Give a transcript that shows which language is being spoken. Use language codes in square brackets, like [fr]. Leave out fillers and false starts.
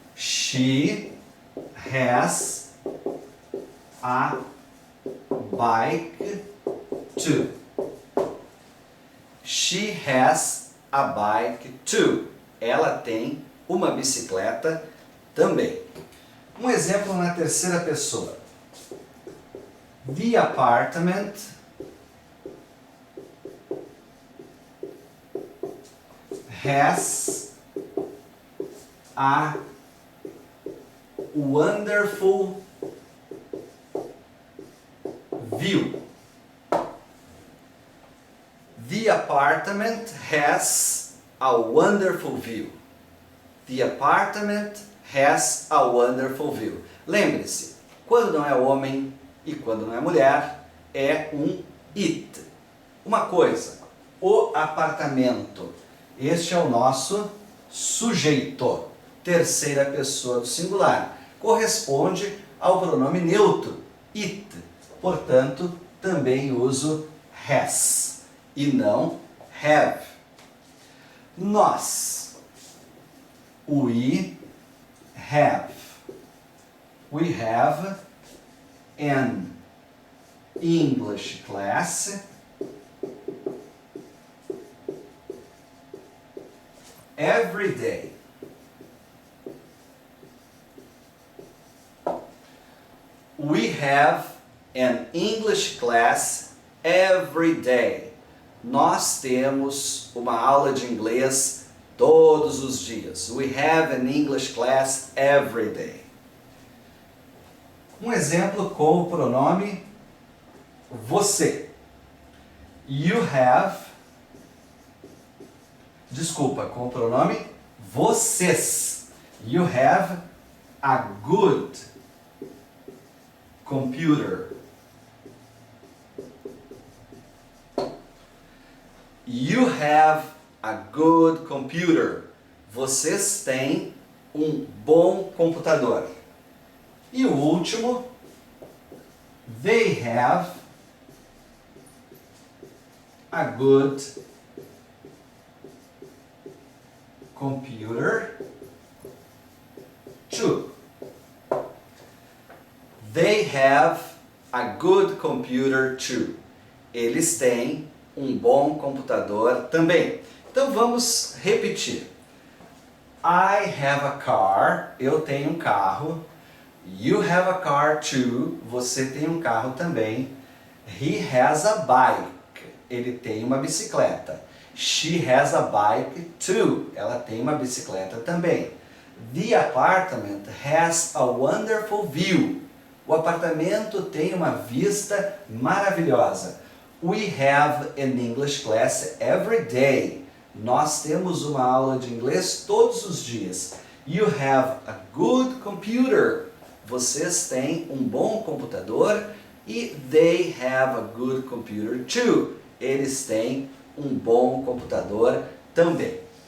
[en] She has a bike too. She has a bike too. [pt] Ela tem uma bicicleta também. Um exemplo na terceira pessoa. [en] The apartment has a wonderful view. The apartment has a wonderful view. The apartment has a wonderful view. [pt] Lembre-se, quando não é homem e quando não é mulher, é um it. Uma coisa, o apartamento. Este é o nosso sujeito, terceira pessoa do singular. Corresponde ao pronome neutro, it. Portanto, também uso has e não have. [en] Nós. We have. We have an English class every day. We have an English class every day. [pt] Nós temos uma aula de inglês todos os dias. [en] We have an English class every day. [pt] Um exemplo com o pronome você. [en] You have. [pt] Desculpa, com o pronome vocês. [en] You have a good computer. You have a good computer. [pt] Vocês têm um bom computador. E o último, [en] they have a good computer too. They have a good computer too. [pt] Eles têm um bom computador também. Então vamos repetir. [en] I have a car. [pt] Eu tenho um carro. [en] You have a car too. [pt] Você tem um carro também. [en] He has a bike. [pt] Ele tem uma bicicleta. [en] She has a bike too. [pt] Ela tem uma bicicleta também. [en] The apartment has a wonderful view. [pt] O apartamento tem uma vista maravilhosa. [en] We have an English class every day. [pt] Nós temos uma aula de inglês todos os dias. [en] You have a good computer. [pt] vocês têm um bom computador e [en] they have a good computer too. [pt] Eles têm um bom computador também.